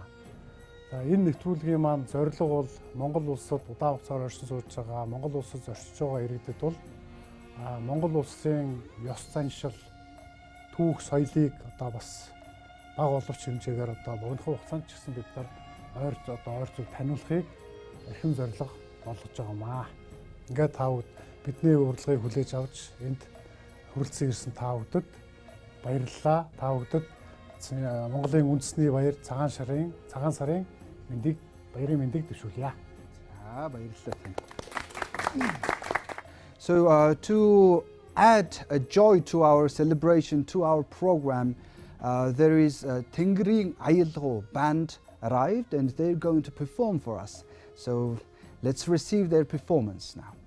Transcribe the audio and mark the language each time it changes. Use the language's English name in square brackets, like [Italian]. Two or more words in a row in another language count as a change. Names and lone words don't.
[Mongolian] За энэ нэвтрүүлгийн маань зорилго бол Монгол улсад удаан хугацаар оршин сууж байгаа, Монгол улсад зорчиж байгаа иргэдэд бол Монгол улсын ёс заншил, түүх соёлыг бас бага боловч хэмжээгээр богино хугацаанд ч гэсэн бид нар ойр зүйл таниулахыг эрхэм зорилго болгож байгаамаа. Ингээд та бүд бидний урилгыг хүлээж авч энд хүрэлцэн ирсэн та бүдэд баярлалаа. Та бүдэд Монголын үндэсний баяр Цагаан сарын баярын мэндийг дэвшүүлье. За баярлалаа. [English] So to add a joy to our celebration, to our program, there is a Tingring Ayilho band arrived and they're going to perform for us. So let's receive their performance now.